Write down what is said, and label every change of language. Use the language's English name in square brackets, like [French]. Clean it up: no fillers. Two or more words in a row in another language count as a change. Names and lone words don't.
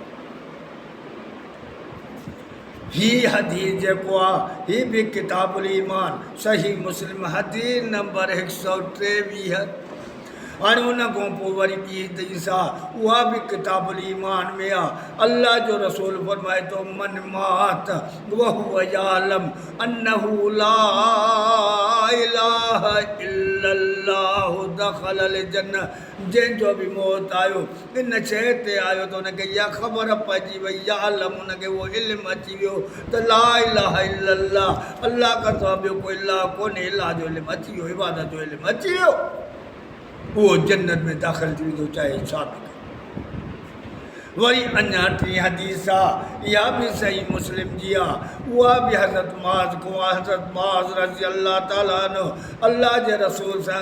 [Sindhi] ही हदीस जेको आहे ही बि [Arabic] كتاب الإيمان [Sindhi] सही मुस्लिम हदीस नंबर 123 हाणे उन खां पोइ वरी ॿी हदीस आहे उहा बि [Arabic] كتاب الإيمان [Sindhi] में आहे अल्लाह जो रसूल फरमाए थो [Arabic] من مات وهو يعلم أنه لا إله إلا الله دخل الجنة [Sindhi] जंहिंजो बि मौत आयो इन शइ ते आयो त हुनखे इहा ख़बर पइजी वई यालम हुनखे उहो इल्मु अची वियो त [Arabic] لا إله إلا الله [Sindhi] अल्लाह खां सवाइ ॿियो कोई इलाह कोन्हे इलाह जो इल्मु अची वियो इबादत जो इल्मु अची वियो वो जन्नत में दाख़िल थी वेंदो चाहे छा बि वरी अञा टी हदीस आहे इहा बि सही मुस्लिम जी आहे उहा बि हज़रत माज़ को हज़रत माज़ [Arabic] رضي الله تعالى عنه [Sindhi] अल्लाह जे रसूल सां